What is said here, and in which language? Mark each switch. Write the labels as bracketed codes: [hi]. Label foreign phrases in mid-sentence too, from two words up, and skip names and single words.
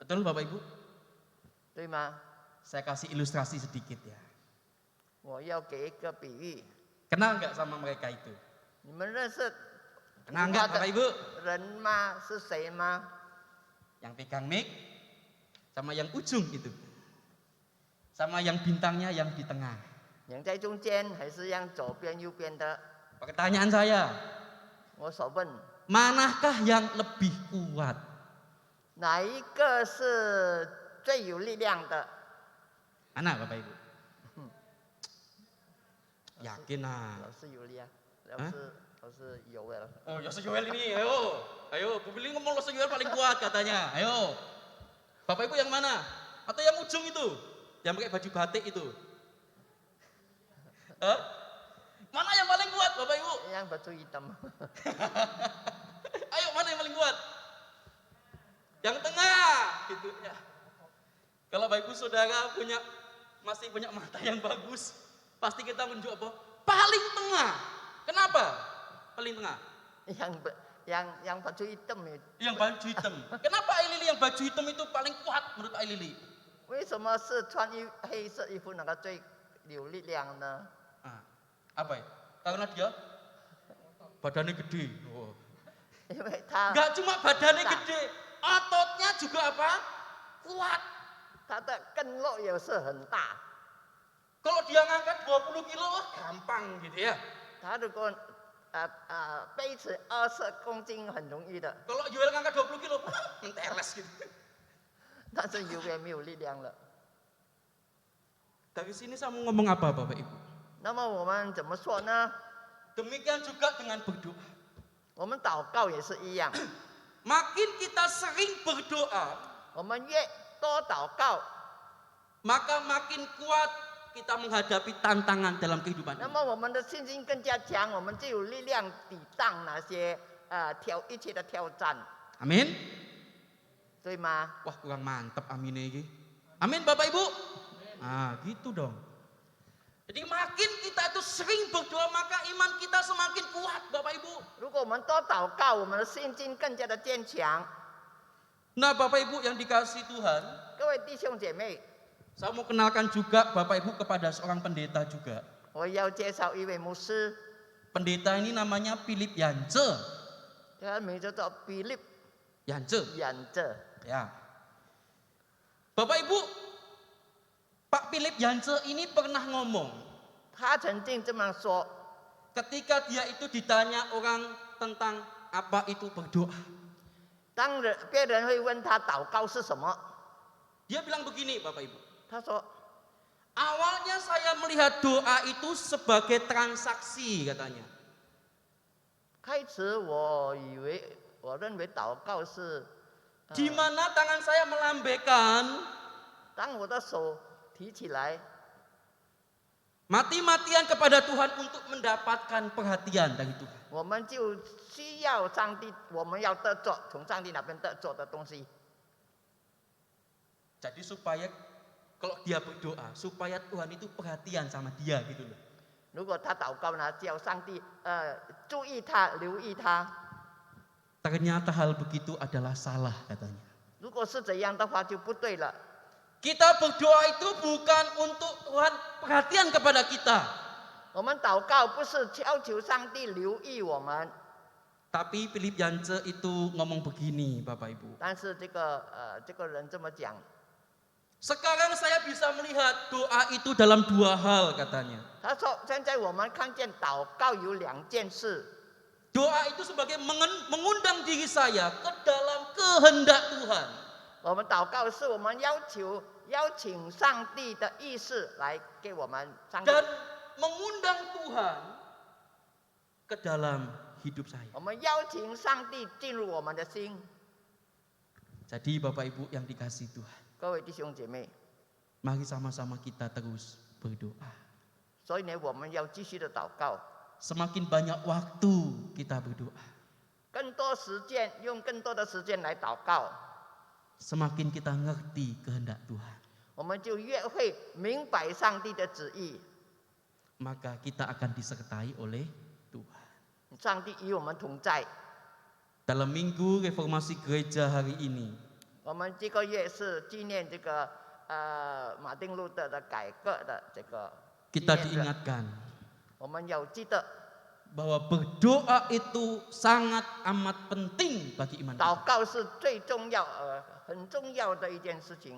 [id] Betul Bapak Ibu? [zh] 对吗？ [id] Saya kasih ilustrasi sedikit ya. [zh] 我要给一个比喻， [id] Kenal nggak sama mereka itu? [zh] 你们认识 [id] Kenal [zh] 图 [id] nggak [zh] 画 [id] Bapak [zh] 的 [id] Ibu? [zh] 人吗？是谁吗？ [id] Yang pegang mic sama yang ujung itu. Sama yang bintangnya yang di tengah. [zh] yang 在中间还是yang左边右边的？ [id] Pertanyaan saya, [zh] 我所问， [id] manakah yang lebih kuat? [zh] 哪一个是最有力量的？ [id] Mana Bapak Ibu? Yakin ah. [zh] 老师有力啊，啊老师有了。 [id] Oh, Yosef Yoel ini, ayo, Bu Billy ngomong Yosef Yoel paling kuat katanya, ayo. Bapak Ibu yang mana? Atau yang ujung itu, yang pakai baju batik itu? Hah? Mana yang paling kuat, Bapak Ibu? Yang baju hitam. Ayo, mana yang paling kuat? Yang tengah, gitu ya. Kalau Bapak Ibu Saudara masih punya mata yang bagus, pasti kita menunjuk apa? Paling tengah. Kenapa? Paling tengah. yang baju hitam itu. Yang baju hitam. Kenapa Ai Lili yang baju hitam itu paling kuat menurut Ai Lili? [zh] 为什么是穿黑色衣服那个最有力量呢？ [id] Apa ya? Karena dia badannya gede. Oh. [zh] 因为他 [id] Enggak cuma badannya gede, ototnya juga apa? Kuat. [zh] 他的根肉也是很大。 [id] Kalau dia ngangkat 20 kilo, wah gampang gitu ya. [zh] 他如果背起20公斤很容易的， [id] Kalau Yoel ngangkat 20 kilo, menteles gitu. [zh] 但是有也没有力量了。 [id] Dari sini saya mau ngomong apa Bapak Ibu? [zh] 那么我们怎么说呢？ [id] Demikian juga dengan berdoa. [zh] 我们祷告也是一样， [id] Makin kita sering berdoa, [zh] 我们越多祷告， [id] maka makin kuat kita menghadapi tantangan dalam kehidupan [zh] 那 [id] ini. [zh] 么我们的信心更加强，我们就有力量抵挡那些一切的挑战， [id] Amin. [zh] 对吗？ [id] Wah kurang mantep aminnya ini. Amin Bapak Ibu. Nah gitu dong. Jadi makin kita itu sering berdoa maka iman kita semakin kuat Bapak Ibu. [zh] 如果我们多祷告，我们的信心更加的坚强。 [id] Nah Bapak Ibu yang dikasih Tuhan, [zh] 各位弟兄姐妹， [id] saya mau kenalkan juga Bapak Ibu kepada seorang pendeta juga. [zh] 我要介绍一位牧师， [id] Pendeta ini namanya Philip Yance. [zh] 他的名字叫 Philip Yance. 演着。 [id] Ya. Bapak Ibu, Pak Philip Yance ini pernah ngomong [zh] 他曾经这么说： [id] ketika dia itu ditanya orang tentang apa itu berdoa. [zh] 当别人会问他祷告是什么， [id] Dia bilang begini Bapak Ibu. [zh] 他说 [id] Awalnya saya melihat doa itu sebagai transaksi katanya. [zh] 开始我认为祷告是， [id] Di mana tangan saya melambaikan, [zh] 当我的手提起来， [id] mati-matian kepada Tuhan untuk mendapatkan perhatian dari Tuhan. [zh] 我们就需要上帝，我们要得着从上帝那边得着的东西。 [id] Jadi supaya kalau dia berdoa, supaya Tuhan itu perhatian sama dia gitu loh. [zh] 如果他祷告呢，叫上帝注意他，留意他。 [id] Ternyata hal begitu adalah salah katanya. [zh] 如果是这样的话，就不对了。 [id] Kita berdoa itu bukan untuk Tuhan perhatian kepada kita. [zh] 我们祷告不是要求上帝留意我们， [id] Tapi Philip Yance itu ngomong begini Bapak Ibu. [zh] 但是这个人这么讲， [id] Sekarang saya bisa melihat doa itu dalam dua hal katanya. [zh] 他说现在我们看见祷告有两件事， [id] Doa itu sebagai mengundang diri saya ke dalam kehendak Tuhan. [zh] 我们祷告是我们邀请上帝的意识来给我们上帝， [id] Dan mengundang Tuhan ke dalam hidup saya. [zh] 我们邀请上帝进入我们的心。 [id] Jadi Bapak Ibu yang dikasih Tuhan, [zh] 各位弟兄姐妹， [id] mari sama-sama kita terus berdoa. [zh] 所以呢，我们要继续的祷告， [id] Semakin banyak waktu kita berdoa, [zh] 更多时间，用更多的时间来祷告， [id] semakin kita ngerti kehendak Tuhan. [zh] 我们就越会明白上帝的旨意， [id] Maka kita akan disertai oleh Tuhan. [zh] 上帝与我们同在。 [id] Dalam minggu reformasi gereja hari ini, [zh] 我们这个月是纪念这个马丁路德的改革的这个纪 [id] Kita [zh] 念日， [id] diingatkan [zh] 我们要记得 [id] bahwa berdoa itu sangat amat penting bagi iman [zh] 祷 [id] kita. [zh] 告是最重要很重要的一件事情。